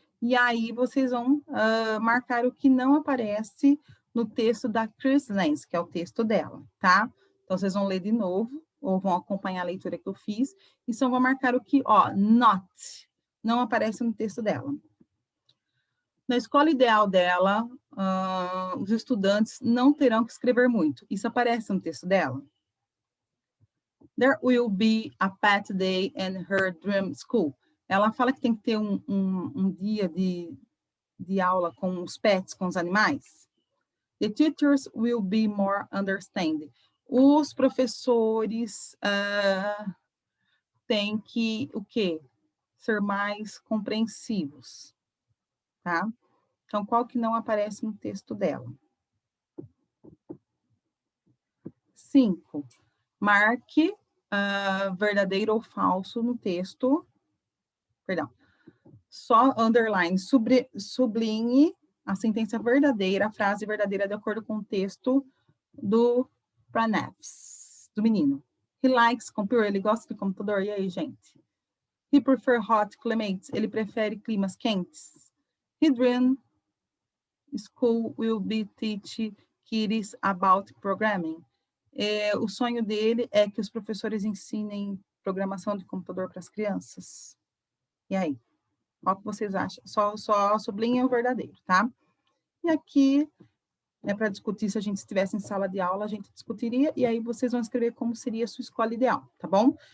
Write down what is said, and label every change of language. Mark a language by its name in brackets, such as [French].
[Portuguese] E aí, vocês vão marcar o que não aparece no texto da Chris Lenz, que é o texto dela, tá? Então, vocês vão ler de novo, ou vão acompanhar a leitura que eu fiz, e só vão marcar o que, ó, not, não aparece no texto dela. Na escola ideal dela, os estudantes não terão que escrever muito. Isso aparece no texto dela. [English] There will be a pet day in her dream school. [Portuguese] Ela fala que tem que ter um dia de aula com os pets, com os animais. [English] The teachers will be more understanding. [Portuguese] Os professores têm que, o quê? Ser mais compreensivos, tá? Então, qual que não aparece no texto dela? 5. Marque verdadeiro ou falso no texto. Perdão. Só underline, sublinhe a sentença verdadeira, a frase verdadeira de acordo com o texto do Pranavs, do menino. [English] He likes computer, [Portuguese] ele gosta de computador. E aí, gente? [English] He prefers hot climates, [Portuguese] ele prefere climas quentes. [English] He dream school will be teach kids about programming. [Portuguese] O sonho dele é que os professores ensinem programação de computador para as crianças. E aí? Qual que vocês acham? Só sublinha o verdadeiro, tá? E aqui é para discutir, se a gente estivesse em sala de aula, a gente discutiria, e aí vocês vão escrever como seria a sua escola ideal, tá bom?